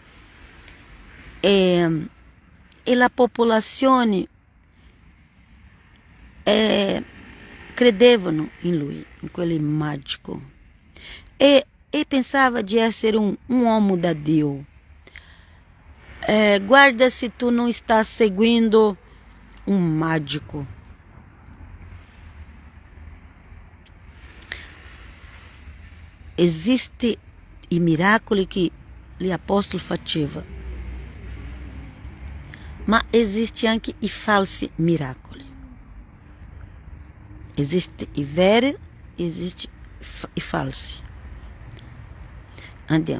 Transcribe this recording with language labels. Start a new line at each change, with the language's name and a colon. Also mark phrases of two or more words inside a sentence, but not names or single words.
Italian: e la popolazione credevano in lui, in quel magico, e pensava di essere un uomo da Dio.
Portuguese: Guarda se tu não está seguindo um mágico.
Italian: Existe i miracoli che gli apostoli facevano, ma esiste anche i falsi miracoli. Esiste i veri, esiste i falsi. Andiamo.